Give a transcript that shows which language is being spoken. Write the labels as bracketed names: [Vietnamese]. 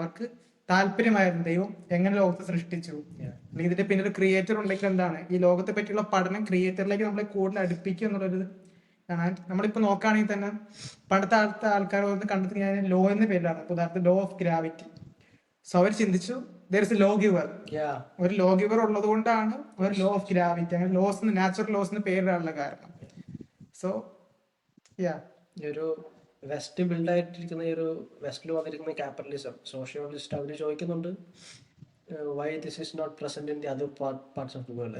[Malayalam] അവർക്ക് താല്പര്യമായിരുന്നു ദൈവം എങ്ങനെ ലോകത്തെ സൃഷ്ടിച്ചു, അല്ലെങ്കിൽ ഇതിന്റെ പിന്നെ ഒരു ക്രിയേറ്റർ ഉണ്ടെങ്കിൽ എന്താണ്, ഈ ലോകത്തെ പറ്റിയുള്ള പഠനം ക്രിയേറ്ററിലേക്ക് നമ്മളെ കൂടുതൽ അടുപ്പിക്കും എന്നുള്ളൊരു നമ്മളിപ്പോ നോക്കുകയാണെങ്കിൽ തന്നെ പണ്ടത്തെ ആൾക്കാർ കണ്ടെത്തി ഞാൻ ലോ എന്ന പേരിലാണ്, ഉദാഹരണത്തിന് ലോ ഓഫ് ഗ്രാവിറ്റി. [English] so [Malayalam] അവർ ചിന്തിച്ചു [English] there is a lawgiver. [Malayalam] ഒരു ലോ ഗിവർ ഉള്ളത് കൊണ്ടാണ് ഒരു ലോ ഓഫ് ഗ്രാവിറ്റി, അങ്ങനെ ലോസ്, നാച്ചുറൽ ലോസിന് പേരിടാനുള്ള കാരണം. സോ ഒരു വെസ്റ്റ് ബിൽഡ് ആയിട്ടിരിക്കുന്ന ഈ ഒരു വെസ്റ്റിൽ വന്നിരിക്കുന്ന ക്യാപിറ്റലിസം സോഷ്യോളജിസ്റ്റ് അവർ ചോദിക്കുന്നുണ്ട്, [English] Why this is not present in the other parts of the world.